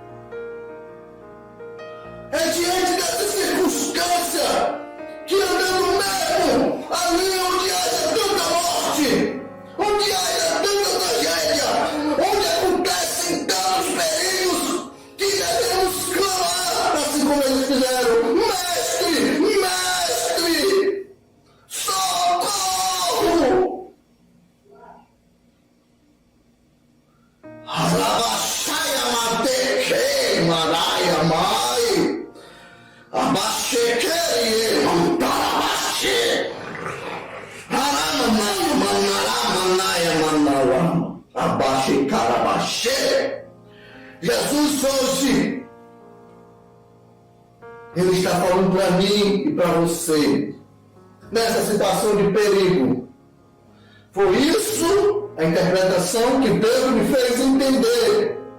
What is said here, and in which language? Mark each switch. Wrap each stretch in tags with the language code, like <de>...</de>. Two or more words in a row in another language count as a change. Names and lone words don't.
<pt>É diante dessa circunstância que andando mesmo ali onde haja tanta morte, onde haja tanta tragédia, onde acontecem tantos perigos, que devemos clamar, assim como eles fizeram: mestre, mestre, socorro! Arabaxaia mateque, maraia mai, abaxeque, mantarabaxe, aramanaia, manaramanaya, manara, abaxe, carabaxe. Jesus hoje, ele está falando para mim e para você, nessa situação de perigo. Foi isso a interpretação que Deus me fez entender.</pt>